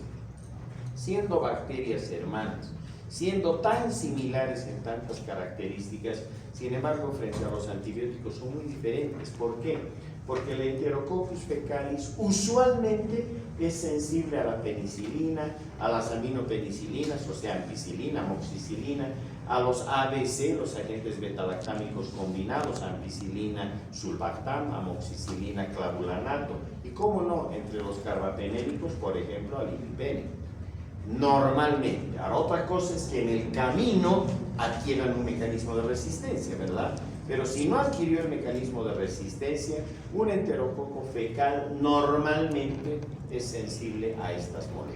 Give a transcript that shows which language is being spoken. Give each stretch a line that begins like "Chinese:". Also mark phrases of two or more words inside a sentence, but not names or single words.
Spanish: Siendo bacterias hermanas, siendo tan similares en tantas características, sin embargo, frente a los antibióticos son muy diferentes. ¿Por qué? Porque el Enterococcus fecalis usualmente es sensible a la penicilina, a las aminopenicilinas, o sea, ampicilina, amoxicilina, a los ABC, los agentes betalactámicos combinados, ampicilina, sulbactam, amoxicilina, clavulanato, y cómo no, entre los carbapenéricos, por ejemplo, al imipenem. normalmente. Ahora, otra cosa es que en el camino adquieran un mecanismo de resistencia, ¿verdad? Pero si no adquirió el mecanismo de resistencia, un enterococo fecal normalmente es sensible a estas moléculas.